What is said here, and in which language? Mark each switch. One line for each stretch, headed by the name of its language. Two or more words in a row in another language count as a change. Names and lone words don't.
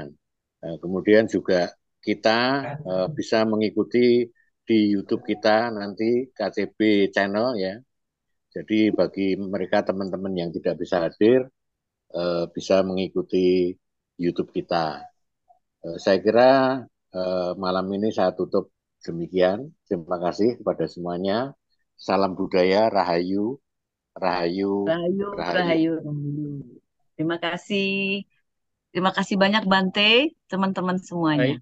Indonesian: Kemudian juga kita bisa mengikuti di YouTube kita nanti KCB channel ya. Jadi bagi mereka teman-teman yang tidak bisa hadir, bisa mengikuti YouTube kita. Saya kira malam ini saya tutup demikian. Terima kasih kepada semuanya. Salam budaya, rahayu, rahayu, Rahayu, rahayu. rahayu. Terima kasih. Terima kasih banyak Bante, teman-teman semuanya. Baik.